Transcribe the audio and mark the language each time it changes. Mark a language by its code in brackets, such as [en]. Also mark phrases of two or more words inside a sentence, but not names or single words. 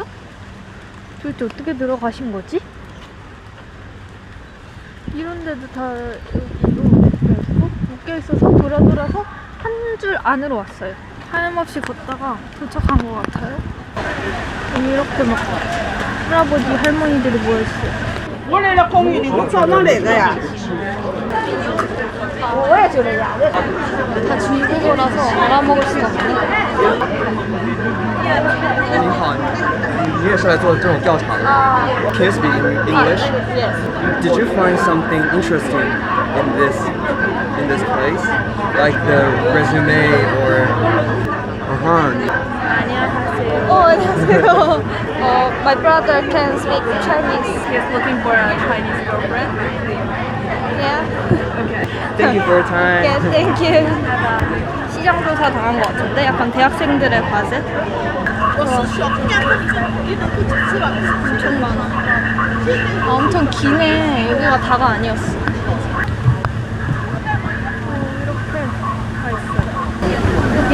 [ko] 도대체 어떻게 들어가신 거지? 이런 데도 다 여기도 묶여있어서 돌아서 한 줄 안으로 왔어요. 하염없이 걷다가 도착한 것 같아요. 여기 이렇게 막 할아버지 할머니들이 모여있어요. [zh] 我来了，公寓里，你找哪来的呀？ [ko] 다 중국어라서 알아먹을 수가 없네. [zh] 你好，你也是来做这种调查的 ？ [en] Can you speak English? Did you find something interesting in this place, like the resume or? [ko] 안녕하세요. [en] My brother can speak Chinese. He's looking for a Chinese girlfriend. Thank you for your time. Yes, thank you. [ko] 시장 조사 당한 것 같은데 약간 대학생들의 과제. 엄청 많아. 아, 엄청 기네. 여기가 다가 아니었어. 이렇게 다 있어.